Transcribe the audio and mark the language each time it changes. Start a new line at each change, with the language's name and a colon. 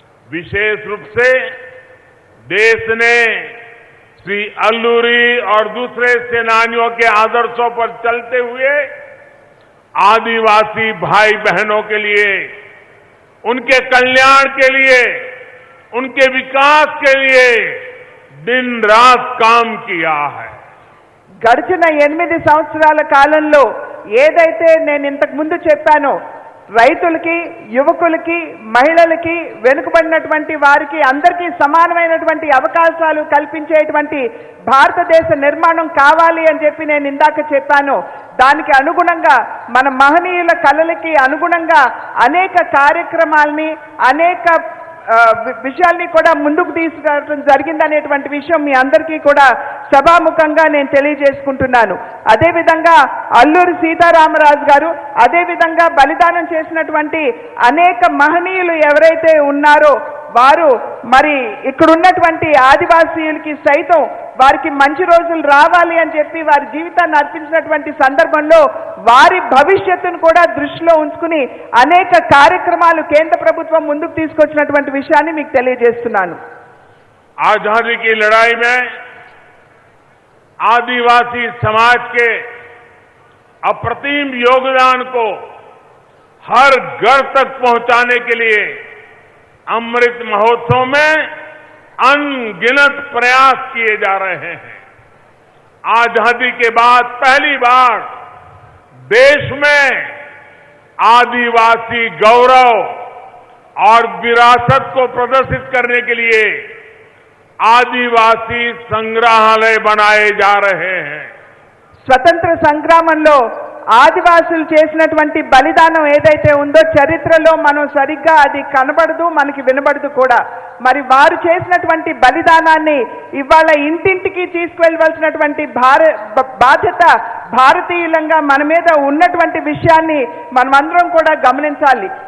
Hindi: विशेष रूप से देश ने श्री अल्लूरी और दूसरे सेनानियों के आदर्शों पर चलते हुए आदिवासी भाई बहनों के लिए, उनके कल्याण के लिए, उनके विकास के लिए दिन रात काम किया है।
Telugu: గడిచిన 8 సంవత్సరాల కాలంలో ఏదైతే నేను ఇంతకు ముందు చెప్పానో రైతులకి, యువకులకి, మహిళలకి, వెనుకబడినటువంటి వారికి అందరికీ సమానమైనటువంటి అవకాశాలు కల్పించేటువంటి భారతదేశ నిర్మాణం కావాలి అని చెప్పి నేను ఇందాక చెప్పాను। దానికి అనుగుణంగా మన మహనీయుల కలలకి అనుగుణంగా అనేక కార్యక్రమాల్ని, అనేక విషయాల్ని కూడా ముందుకు తీసుకురావడం జరిగిందనేటువంటి విషయం మీ అందరికీ కూడా సభాముఖంగా నేను తెలియజేసుకుంటున్నాను. అదేవిధంగా అల్లూరి సీతారామరాజు గారు, అదేవిధంగా బలిదానం చేసినటువంటి అనేక మహనీయులు ఎవరైతే ఉన్నారో వారు మరి ఇక్కడున్నటువంటి ఆదివాసీయులకి సైతం వారికి మంచి రోజులు రావాలి అని చెప్పి వారి జీవితాన్ని అర్పించినటువంటి సందర్భంలో వారి భవిష్యత్తును కూడా దృష్టిలో ఉంచుకుని అనేక కార్యక్రమాలు కేంద్ర ప్రభుత్వం ముందుకు తీసుకొచ్చినటువంటి విషయాన్ని మీకు తెలియజేస్తున్నాను.
Hindi: आजादी की लड़ाई में आदिवासी समाज के अप्रतिम योगदान को हर घर तक पहुंचाने के लिए अमृत महोत्सव में अनगिनत प्रयास किए जा रहे हैं. आजादी के बाद पहली बार देश में आदिवासी गौरव और विरासत को प्रदर्शित करने के लिए आदिवासी संग्रहालय बनाए जा रहे हैं.
Telugu: స్వతంత్ర సంగ్రామంలో ఆదివాసులు చేసినటువంటి బలిదానం ఏదైతే ఉందో చరిత్రలో మనం సరిగ్గా అది కనబడదు, మనకి వినబడదు కూడా. మరి వారు చేసినటువంటి బలిదానాన్ని ఇవాళ ఇంటింటికి తీసుకువెళ్ళవలసినటువంటి బాధ్యత భారతీయులంగా మన మీద ఉన్నటువంటి విషయాన్ని మనమందరం కూడా గమనించాలి.